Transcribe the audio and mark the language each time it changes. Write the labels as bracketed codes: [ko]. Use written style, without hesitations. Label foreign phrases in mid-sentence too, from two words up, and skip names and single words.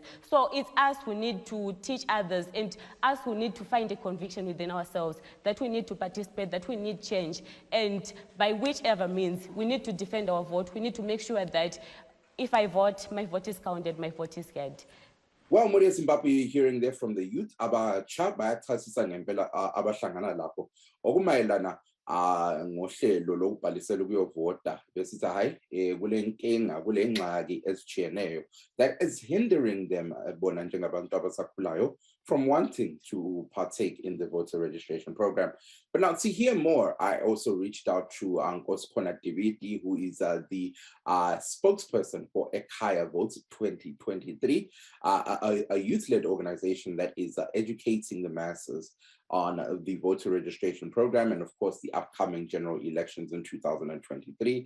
[en] So it's us who need to teach others and us who need to find a conviction within ourselves that we need to participate, that we need change. And by whichever means, we need to defend our vote. We need to make sure that if I vote, my vote is counted, my vote is heard. Well, Maria Zimbabwe, hearing there from the youth, [nd] abatsha bayachasisa ngempela abahlangana lapho okumayelana ngohlelo lokubhalisela ukuyovota besithi hayi kule nkinga kule ngxaki ezitshiyeneyo [en] that is hindering them [nd] bona njengabantu abasakhulayo [en] from wanting to partake in the voter registration program. But now to hear more, I also reached out to Nkosikhona Dividi, who is the spokesperson for Ekhaya Votes 2023, a youth-led organization that is educating the masses on the voter registration program and, of course, the upcoming general elections in 2023.